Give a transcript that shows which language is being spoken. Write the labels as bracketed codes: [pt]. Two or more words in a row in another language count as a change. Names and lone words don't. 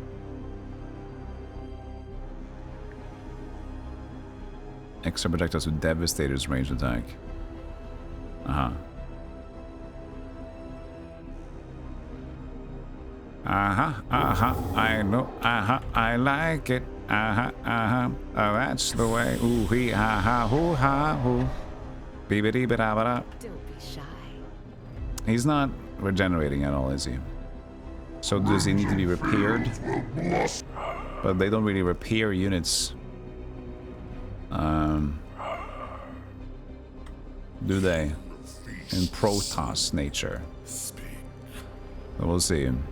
[en] Extra projectiles with Devastator's range attack. Uh-huh. Uh-huh, uh-huh, I know, uh-huh, I like it. Uh-huh, uh-huh, oh, that's the way. Ooh, hee, ha, ha, hoo, ha, hoo. Beep-a-dee-ba-da-ba-da. Don't be shy. He's not regenerating at all, is he? So does he need to be repaired? but they don't really repair units. Do they? In Protoss nature. We'll see.